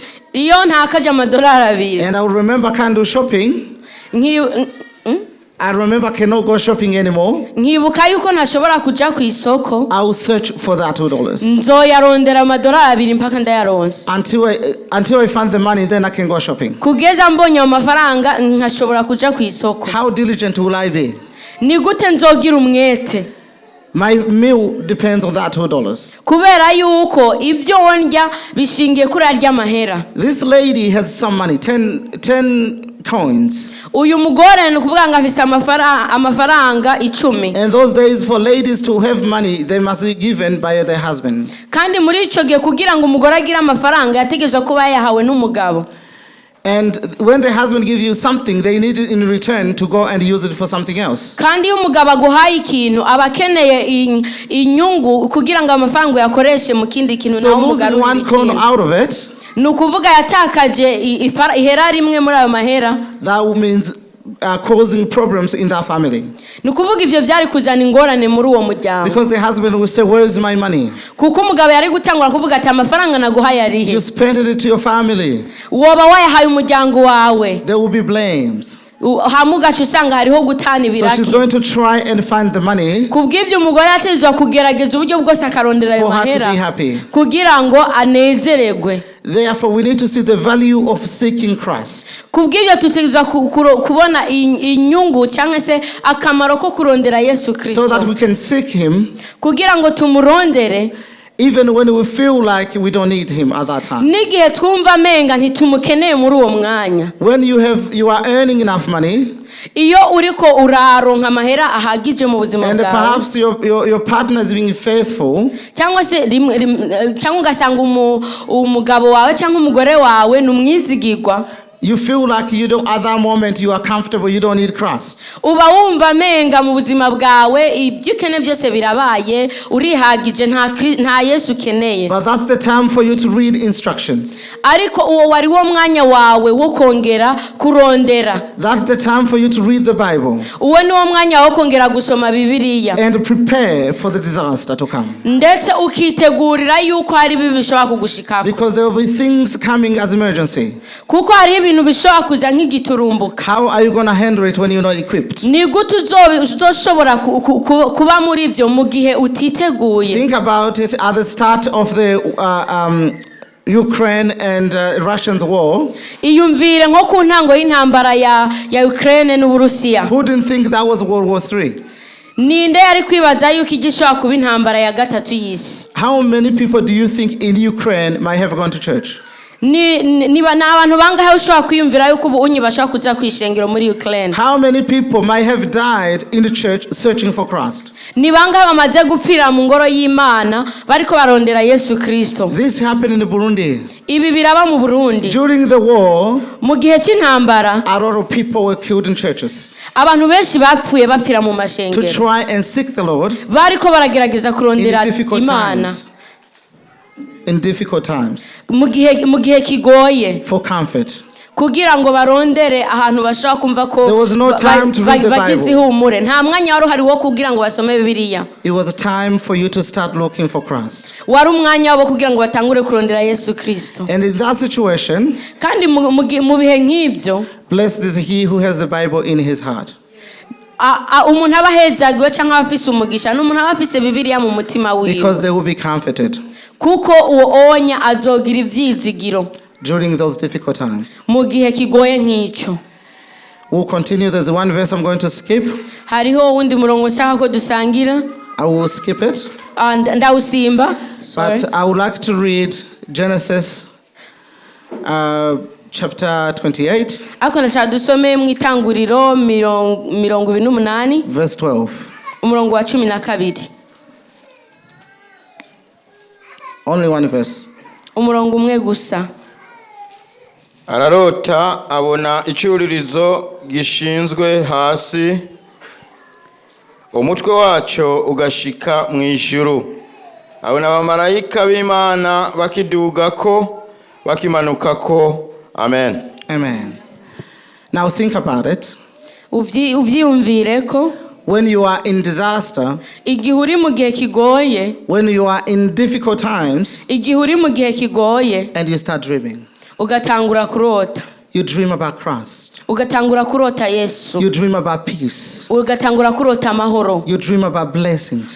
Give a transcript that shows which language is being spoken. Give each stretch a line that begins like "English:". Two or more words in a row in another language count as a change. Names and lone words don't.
Rundi: iyo ntakaje $2,
English: and I would remember can't do shopping, I remember I cannot go shopping anymore.
Rundi: Nkibuka yuko ntashobora kuja ku isoko.
English: I will search for that $2.
Rundi: Nzoyarondera $2 mpaka ndayaronse.
English: Until I find the money, then I can go shopping.
Rundi: Kugeza mbonye amafaranga nkashobora kuja ku isoko.
English: How diligent will I be?
Rundi: ni gute nzogira umwete?
English: My meal depends on that $2.
Rundi: Kubera yuko ibyo wondya bishingiye kuri arya mahera.
English: This lady has some money, 10 coins.
Rundi: Uyu mugore no kuvuga ngo afise amafaranga 10.
English: And those days for ladies to have money, they must be given by their husband.
Rundi: Kandi muri ico gihe kugira ngo umugore agira amafaranga yategezwe kuba yahawe n'umugabo.
English: And when the husband gives you something, they need it in return to go and use it for something else.
Rundi: Kandi umugabo aguhaye ikintu abakeneye inyungu kugira ngo amafaranga yakoreshe mu kindi kintu naho umugabo.
English: So losing one coin out of it,
Rundi: nukuvuga yatakaje ihera rimwe muri ayo mahera.
English: That means causing problems in that family.
Rundi: Nukuvuga ivyo byari kuzana ingorane muri uwo muryango.
English: Because the husband will say, where is my money?
Rundi: Kuko umugabo yari gutangura kuvuga ati amafaranga naguhaye arihe.
English: You spent it to your family.
Rundi: Woba wayahaye umuryango wawe.
English: There will be blames.
Rundi: Hamugacu usanga hariho gutana ibiraki.
English: So she's going to try and find the money.
Rundi: Kubw'ibyo umugore atizwa kugerageza uburyo bwose akarondera ayo mahera kugira ngo anezererwe.
English: Therefore, we need to see the value of seeking Christ.
Rundi: Kubw'ibyo tutizwa kubona inyungu cyangwa se akamaro ko kurondera Yesu Kristo.
English: So that we can seek him.
Rundi: Kugira ngo tumurondere.
English: Even when we feel like we don't need him at that time.
Rundi: Nigihe twumva menga ntitumukeneye muri uwo mwanya.
English: When you are earning enough money.
Rundi: Iyo uriko uraronka amahera ahagije mu buzima bwawe.
English: And perhaps your partner is being faithful.
Rundi: Cyangwa se cyangwa ugasanga umugabo wawe cyangwa umugore wawe numwizigirwa.
English: You feel like at that moment you are comfortable, you don't need Christ.
Rundi: Uba wumva menga mu buzima bwawe ibyo ukene byose birabaye urihagije nta Yesu keneye.
English: But that's the time for you to read instructions.
Rundi: Ariko uwo wari wo mwanya wawe wo kongera kurondera.
English: That's the time for you to read the Bible.
Rundi: Uwo ni wo mwanya wo kongera gusoma Bibiliya.
English: And prepare for the disaster to come.
Rundi: Ndetse ukitegurira yuko hari bibishobora kugushikako.
English: Because there will be things coming as emergency.
Rundi: Kuko hari ibintu bishobora kuza nk'igiturumbuka.
English: How are you going to handle it when you're not equipped?
Rundi: Ni gute uzoshobora kuba muri ivyo mu gihe utiteguye.
English: Think about it at the start of the Ukraine and Russians war.
Rundi: Iyumvire nko ku ntango y'intambara ya Ukraine n'Uburusiya.
English: Who didn't think that was World War III?
Rundi: Ninde yari kwibaza yuko igishobora kuba intambara ya gatatu y'isi?
English: How many people do you think in Ukraine might have gone to church?
Rundi: Niba n'abantu bangahe ushobora kwiyumvira yuko unyi bashobora kuza kwishengero muri Ukraine?
English: How many people might have died in the church searching for Christ?
Rundi: Ni bangahe bamaze gupfira mu ngoro y'Imana bariko barondera Yesu Kristo?
English: This happened in Burundi.
Rundi: Ibi biraba mu Burundi.
English: During the war,
Rundi: mu gihe cy'intambara,
English: a lot of people were killed in churches.
Rundi: Abantu benshi bapfuye bapfira mu mashengero.
English: To try and seek the Lord.
Rundi: Bariko baragerageza kurondera Imana.
English: In difficult times.
Rundi: Mu gihe kigoye.
English: For comfort.
Rundi: Kugira ngo barondere ahantu bashaka kumva ko
English: there was no time to read the Bible.
Rundi: Nta mwanya wari uhari wo kugira ngo basome Bibiliya.
English: It was a time for you to start looking for Christ.
Rundi: Wari umwanya wo kugira ngo batangure kurondera Yesu Kristo.
English: And in that situation,
Rundi: kandi mu bihe nk'ibyo,
English: blessed is he who has the Bible in his heart.
Rundi: Umuntu aba hezagiwe cyangwa afise umugisha n'umuntu aba afise Bibiliya mu mutima wiwe.
English: Because they will be comforted.
Rundi: Kuko uwo onya azogira ivyizigiro.
English: During those difficult times.
Rundi: Mu gihe kigoye nk'icyo.
English: We'll continue. There's one verse I'm going to skip.
Rundi: Hariho wundi murongo nshaka ko dusangira.
English: I will skip it.
Rundi: Ndawusimba.
English: But I would like to read Genesis chapter 28.
Rundi: Ako ndashaka dusome mu Itanguriro 28.
English: Verse 12.
Rundi: Umurongo wa 12.
English: Only one verse.
Rundi: Umurongo umwe gusa. Ararota abona icyuririzo gishinzwe hasi, umutwe wacyo ugashika mu ijuru. Abona abamarayika b'Imana bakidugako bakimanukako. Amen.
English: Amen. Now think about it.
Rundi: Uvyiyumvireko.
English: When you are in disaster,
Rundi: igihe uri mu gihe kigoye,
English: when you are in difficult times,
Rundi: igihe uri mu gihe kigoye,
English: and you start dreaming,
Rundi: ugatangura kurota.
English: You dream about Christ.
Rundi: Ugatangura kurota Yesu.
English: You dream about peace.
Rundi: Ugatangura kurota amahoro.
English: You dream about blessings.